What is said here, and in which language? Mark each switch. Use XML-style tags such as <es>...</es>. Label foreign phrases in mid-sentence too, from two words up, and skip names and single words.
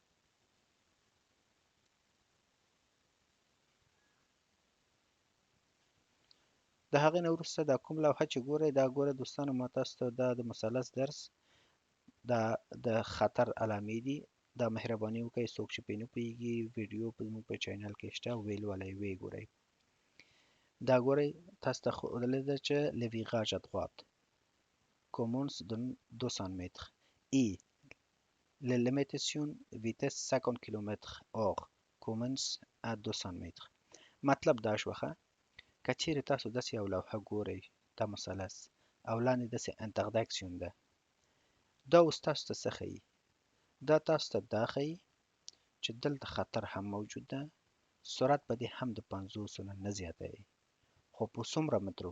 <ps>د هغې نه وروسته دا کوم لوحه چې ګورئ دا ګوره دوستانو ما تاسو ته دا د مثلث درس دا د خطر علامې دي. دا مهرباني وکړئ څوک چې پرې نه پوهېږي ویډیو زموږ په چینل کې شته ویې لولئ ویې ګورئ. دا ګورئ تاسو ته ښودلې ده چې</ps> <fr>le virage à droite commence de 200 mètres</fr> <ps>et la limitation vitesse 50 km/h commence à 200 mètres. مطلب دا شوخه که چیرې تاسو داسې یو لوحه ګورئ دا مثلث او لاندې داسې انتردکسیون ده دا اوس تاسو ته څه ښیي دا تاسو ته دا ښیي چې دلته خطر هم موجود ده سرعت به دې هم د 50 نه نه زیاتوي خو په څومره مترو</ps>